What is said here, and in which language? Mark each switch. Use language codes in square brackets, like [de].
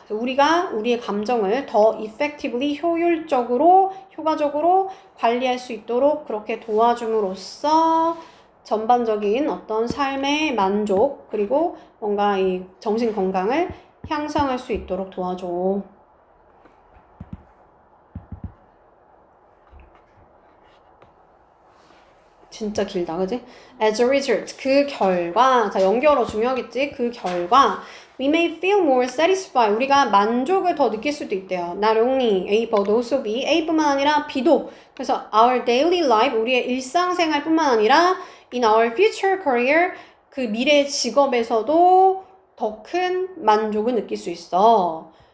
[ko] 우리가 우리의 감정을 더 effectively 효과적으로 관리할 수 있도록 그렇게 도와줌으로써 전반적인 어떤 삶의 만족 그리고 뭔가 이 정신 건강을 향상할 수 있도록 도와줘. 진짜 길다, 그지? [en] As a result, [ko] 그 결과, 자, 연결어 중요하겠지? 그 결과, [en] we may feel more satisfied. [ko] 우리가 만족을 더 느낄 수도 있대요. [en] Not only A, but also B. [ko] A뿐만 아니라 B도. 그래서 [en] our daily life, [ko] 우리의 일상생활뿐만 아니라 [en] in our future career, [ko] 그 미래 직업에서도 더 큰 만족을 느낄 수 있어.